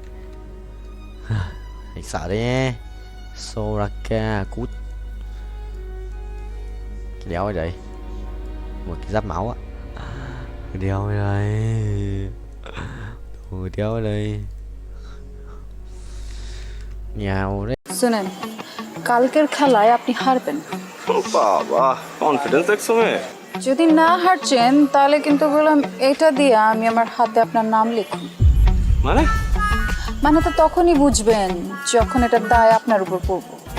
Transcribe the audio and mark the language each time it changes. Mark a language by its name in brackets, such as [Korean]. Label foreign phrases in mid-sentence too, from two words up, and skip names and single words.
[Vietnamese] Hãy sợ đấy nhé. Soraka cút. Cái đéo ở đây. Một cái giáp máu á. Cái đéo ở đây. Ôi đéo ở đây. Nhào đấy. [Bangla] শুনেন কালকের খেলায় আপনি হারবেন। বাবা কনফিডেন্স দেখছো মে? যদি না হারছেন তাহলে কিন্তু বললাম এটা দিয়ে আমি আমার হাতে আপনার নাম লিখুন। মানে তো তখনই বুঝবেন যখন এটা দায় আপনার উপর পড়বে।